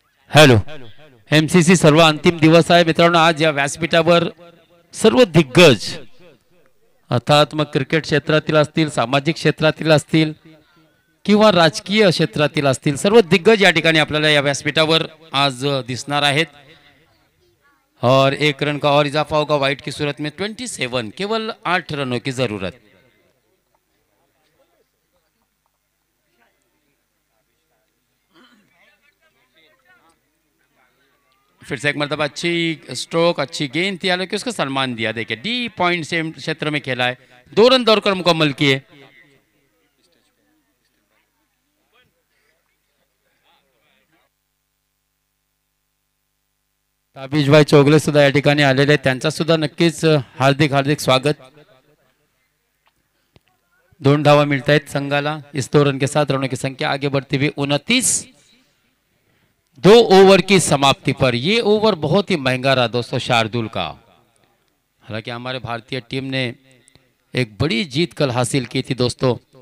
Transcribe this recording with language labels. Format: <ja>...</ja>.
<mr>Hello, MCC सर्व अंतिम दिवस आहे मित्रांनो। आज या व्यासपीठावर सर्व दिग्गज अर्थात मग क्रिकेट क्षेत्रातील असतील, सामाजिक क्षेत्रातील असतील किंवा राजकीय क्षेत्रातील असतील, सर्व दिग्गज या ठिकाणी आपल्याला या व्यासपीठावर आज दिसणार आहेत।</mr> <hi>और 1 रन का और इजाफा होगा वाइट की सूरत में 27, केवल 8 रनों की जरूरत। फिर से एक मरतबा अच्छी स्ट्रोक, अच्छी गेंद थी, हालांकि उसको सम्मान दिया। देखिए डी पॉइंट से क्षेत्र में खेला है, 2 रन दौड़कर मुकम्मल किए।</hi> <mr>ताबिजभाई चौगले सुद्धा या ठिकाणी आलेले, त्यांचा सुद्धा नक्कीच हार्दिक हार्दिक स्वागत। 2 धावा</mr> <hi>मिलता है</hi> <mr>संघाला।</mr> <hi>इस 2 रन के साथ रनों की संख्या आगे बढ़ती हुई 29। 2 ओवर की समाप्ति पर ये ओवर बहुत ही महंगा रहा दोस्तों शार्दुल का। हालांकि हमारे भारतीय टीम ने एक बड़ी जीत कल हासिल की थी दोस्तों।</hi>